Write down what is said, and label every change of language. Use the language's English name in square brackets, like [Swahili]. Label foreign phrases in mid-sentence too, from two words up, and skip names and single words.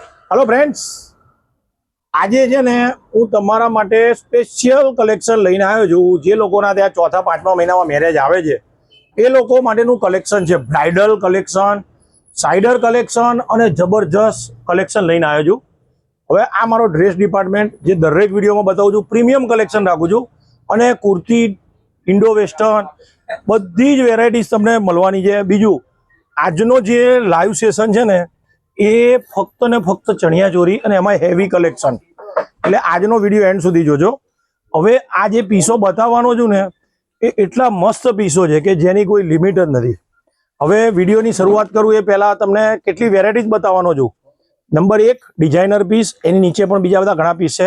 [English] Hello friends, [Gujarati] આજ હૈ ને હું તમારા માટે [English] special collection [Gujarati] લઈને આવ્યો છું। જે લોકોના ત્યાં ચોથા પાંચમા મહીનામાં મેરેજ આવે છે એ લોકો માટેનું કલેક્શન છે। [English] bridal collection, sider collection [Gujarati] અને જબરદસ્ત કલેક્શન લઈને આવ્યો છું। હવે આ મારો [English] dress department [Gujarati] જે દરેક વિડિયોમાં બતાવું છું, [English] premium collection [Gujarati] રાખું છું અને કુર્તી, [English] Indo western [Gujarati] બધી જ વેરાયટીઝ તમને મળવાની છે। બીજું આજનો જે [English] live session [Gujarati] છે ને એ ફક્ત ને ફક્ત ચણિયાચોરી અને એમાં [English] heavy collection, [Gujarati] એટલે આજનો વિડીયો એન્ડ સુધી જોજો। હવે આ જે પીસો બતાવવાનો છું ને એ એટલા મસ્ત પીસો છે કે જેની કોઈ લિમિટ જ નથી। હવે વિડીયોની શરૂઆત કરું એ પહેલા તમને કેટલી વેરાયટીઝ બતાવવાનો છું। નંબર 1 [English] designer piece, [Gujarati] એની નીચે પણ બીજા બધા ઘણા પીસ છે।